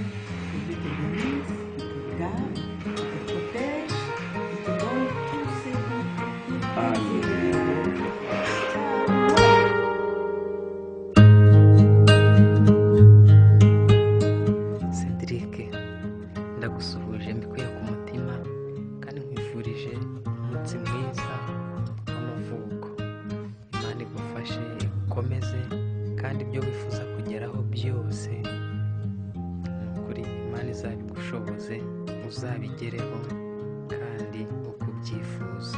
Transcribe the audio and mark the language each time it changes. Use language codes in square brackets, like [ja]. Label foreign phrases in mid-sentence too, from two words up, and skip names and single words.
[fr] Que Dieu te bénisse, qu'il te garde, qu'il te protège, qu'il te donne tous ses bons. Amen. Cédric, [rw] ndagusuhuje mbikuye ku mutima kandi nkwifurije umunsi mwiza w'amavuko. Imana igufashe igukomeze kandi ibyo wifuza kugeraho byose ni ukuri Imana izabigushoboze uzabigereho kandi uko ubyifuza.